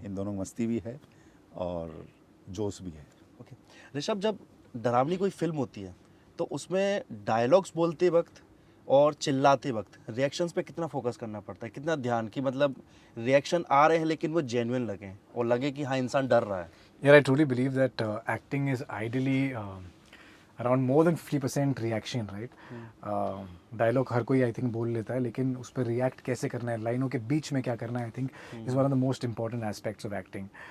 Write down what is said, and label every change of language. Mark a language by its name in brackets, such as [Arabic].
[Hindi] इन दोनों मस्ती भी है और जोश भी है। ओके ऋषभ, जब डरावनी कोई फिल्म होती है तो उसमें डायलॉग्स बोलते वक्त और चिल्लाते वक्त रिएक्शंस पे कितना फोकस करना पड़ता है, कितना ध्यान, कि मतलब रिएक्शन आ रहे हैं लेकिन वो जेन्युइन लगें और लगे कि हाँ इंसान डर रहा है? [English] Yeah, I truly believe that acting is ideally around more than 50% reaction, right? [Hindi] Dialogue हर कोई [English] I think [Hindi] बोल लेता है, लेकिन उस पर react कैसे करना है, लाइनों के बीच में क्या करना है, [English] I think is one of the most important aspects of acting.